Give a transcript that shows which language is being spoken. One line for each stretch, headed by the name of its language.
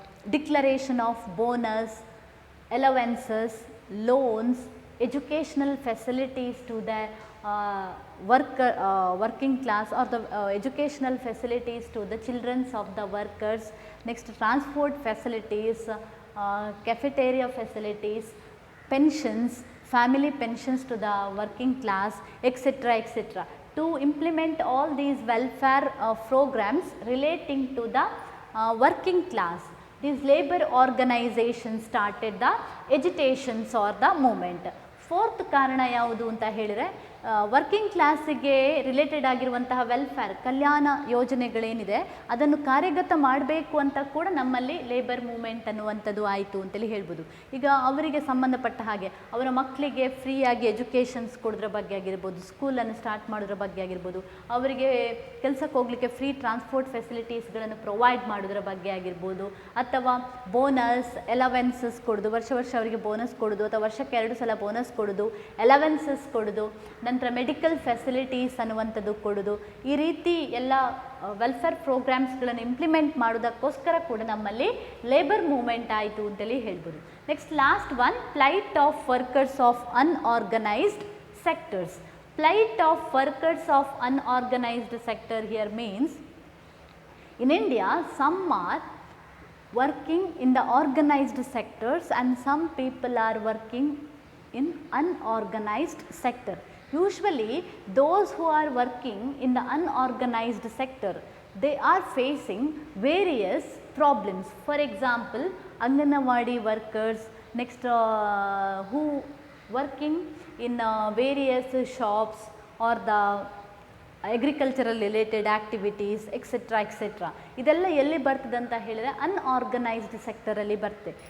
English: declaration of bonus, allowances, loans, educational facilities to the working class or the educational facilities to the children of the workers, next transport facilities, cafeteria facilities, pensions, family pensions to the working class, etc., etc. To implement all these welfare programs relating to the working class, these labor organizations started the agitations or the movement.
Kannada: Fourth ಕಾರಣ ಯಾವುದು ಅಂತ ಹೇಳಿದರೆ working ಕ್ಲಾಸಿಗೆ related ಆಗಿರುವಂತಹ welfare ಕಲ್ಯಾಣ ಯೋಜನೆಗಳೇನಿದೆ ಅದನ್ನು ಕಾರ್ಯಗತ ಮಾಡಬೇಕು ಅಂತ ಕೂಡ ನಮ್ಮಲ್ಲಿ ಲೇಬರ್ ಮೂವ್ಮೆಂಟ್ ಅನ್ನುವಂಥದ್ದು ಆಯಿತು ಅಂತೇಳಿ ಹೇಳ್ಬೋದು. ಈಗ ಅವರಿಗೆ ಸಂಬಂಧಪಟ್ಟ ಹಾಗೆ ಅವರ ಮಕ್ಕಳಿಗೆ ಫ್ರೀಯಾಗಿ ಎಜುಕೇಷನ್ಸ್ ಕೊಡೋದ್ರ ಬಗ್ಗೆ ಆಗಿರ್ಬೋದು, ಸ್ಕೂಲನ್ನು ಸ್ಟಾರ್ಟ್ ಮಾಡೋದ್ರ ಬಗ್ಗೆ ಆಗಿರ್ಬೋದು, ಅವರಿಗೆ ಕೆಲಸಕ್ಕೆ ಹೋಗಲಿಕ್ಕೆ ಫ್ರೀ ಟ್ರಾನ್ಸ್ಪೋರ್ಟ್ ಫೆಸಿಲಿಟೀಸ್ಗಳನ್ನು ಪ್ರೊವೈಡ್ ಮಾಡೋದ್ರ ಬಗ್ಗೆ ಆಗಿರ್ಬೋದು, ಅಥವಾ ಬೋನಸ್ ಅಲವೆನ್ಸಸ್ ಕೊಡೋದು, ವರ್ಷ ಅವರಿಗೆ ಬೋನಸ್ ಕೊಡೋದು ಅಥವಾ ವರ್ಷಕ್ಕೆ 2 ಸಲ ಬೋನಸ್ ಕೊಡೋದು, ಅಲವೆನ್ಸಸ್ ಕೊಡೋದು, ನಂತರ ಮೆಡಿಕಲ್ ಫೆಸಿಲಿಟೀಸ್ ಅನ್ನುವಂಥದ್ದು ಕೊಡೋದು, ಈ ರೀತಿ ಎಲ್ಲ ವೆಲ್ಫೇರ್ ಪ್ರೋಗ್ರಾಮ್ಸ್ಗಳನ್ನು ಇಂಪ್ಲಿಮೆಂಟ್ ಮಾಡೋದಕ್ಕೋಸ್ಕರ ಕೂಡ ನಮ್ಮಲ್ಲಿ ಲೇಬರ್ ಮೂವ್ಮೆಂಟ್ ಆಯಿತು ಅಂತೇಳಿ ಹೇಳ್ಬೋದು.
English: Next last one, plight of workers of unorganised sectors. Plight of workers of unorganized sector here means in India some are working in the organized sectors and some people are working in unorganized sector. Usually those who are working in the unorganized sector, they are facing various problems. For example, Anganwadi workers, next who working in various shops or the agricultural related activities, etc., etc.
Kannada: ಇದೆಲ್ಲ ಎಲ್ಲಿ ಬರ್ತದೆ ಅಂತ ಹೇಳಿದರೆ unorganised ಸೆಕ್ಟರಲ್ಲಿ ಬರುತ್ತೆ.